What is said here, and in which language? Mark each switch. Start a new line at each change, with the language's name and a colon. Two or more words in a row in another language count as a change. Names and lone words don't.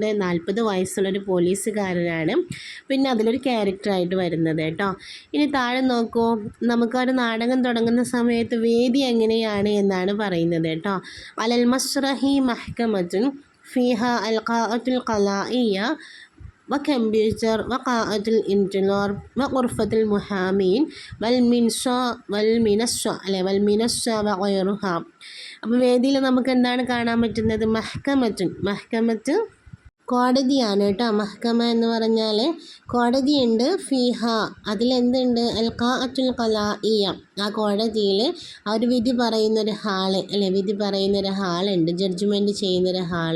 Malayalam: 40 വയസ്സുള്ളൊരു പോലീസുകാരനാണ്. പിന്നെ അതിലൊരു ക്യാരക്ടറായിട്ട് വരുന്നത് കേട്ടോ. ഇനി താഴെ നോക്കൂ, നമുക്കൊരു നാടകം തുടങ്ങുന്ന സമയത്ത് വേദി എങ്ങനെയാണ് എന്നാണ് പറയുന്നത് കേട്ടോ.
Arabic: على المسرح محكمة فيها القاعة الخلائية وكمبيوتر وقاعة الانتظار وغرفة المحامين والمنصة وغيرها.
Malayalam: അപ്പോൾ വേദിയിൽ നമുക്ക് എന്താണ് കാണാൻ പറ്റുന്നത്? മഹ്കമത്ത് കോടതിയാണ് കേട്ടോ. മഹ്കമ എന്ന് പറഞ്ഞാൽ കോടതിയുണ്ട്. ഫീഹ, അതിലെന്തുണ്ട്?
Arabic: القاعة الخلائية,
Malayalam: ആ കോടതിയിൽ ആ ഒരു വിധി പറയുന്നൊരു ഹാള് അല്ലെ, വിധി പറയുന്നൊരു ഹാളുണ്ട്, ജഡ്ജ്മെൻറ്റ് ചെയ്യുന്നൊരു ഹാള്.